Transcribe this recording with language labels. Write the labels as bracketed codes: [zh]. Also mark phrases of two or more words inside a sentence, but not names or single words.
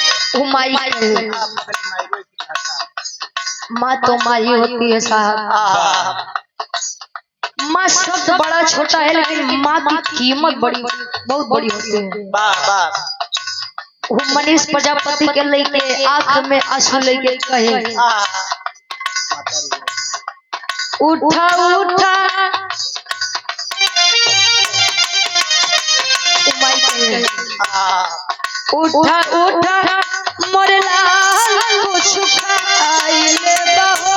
[hi] वो माई कहे माँ तो माई होती है साहब। माँ शब्द बड़ा छोटा है लेकिन माँ की कीमत बड़ी बहुत बड़ी होती है। वो मनीष प्रजापति के लेके आंख में आंसू लेके कहे उठा उठा उठा उठा मोरे लाल को छुपाइले बहो।